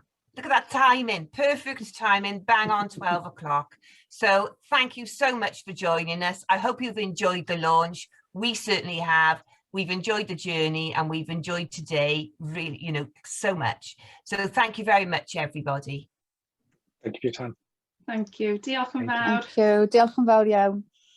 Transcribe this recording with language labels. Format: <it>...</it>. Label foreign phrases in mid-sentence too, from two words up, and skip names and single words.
<en>Look at that timing, perfect timing, bang on 12 o'clock. So thank you so much for joining us. I hope you've enjoyed the launch. We certainly have. We've enjoyed the journey and we've enjoyed today, really, so much. So thank you very much, everybody. Thank you for your time. Thank you.</en> <cy>Diolch yn fawr.</cy> <en>Thank you.</en> <cy>Diolch yn fawr iawn.</cy>